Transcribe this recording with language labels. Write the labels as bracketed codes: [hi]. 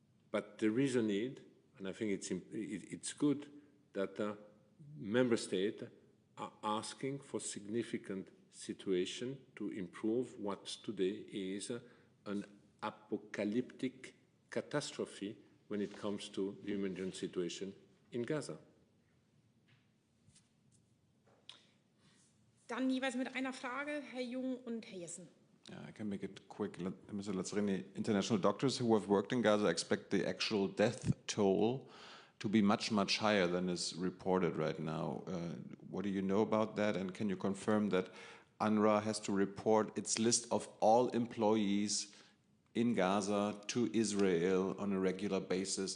[en] But there is a need, and I think it's good that member states are asking for significant situation to improve what today is an apocalyptic catastrophe when it comes to the humanitarian situation in Gaza. [de] Dann jeweils mit einer Frage, Herr Jung und Herr Jessen. [en] Yeah, I can make it quick. Mr. Lazzarini, international doctors who have worked in Gaza expect the actual death toll to be much, much higher than is reported right now. What do you know about that? And can you confirm that UNRWA has to report its list of all employees in Gaza to Israel on a regular basis?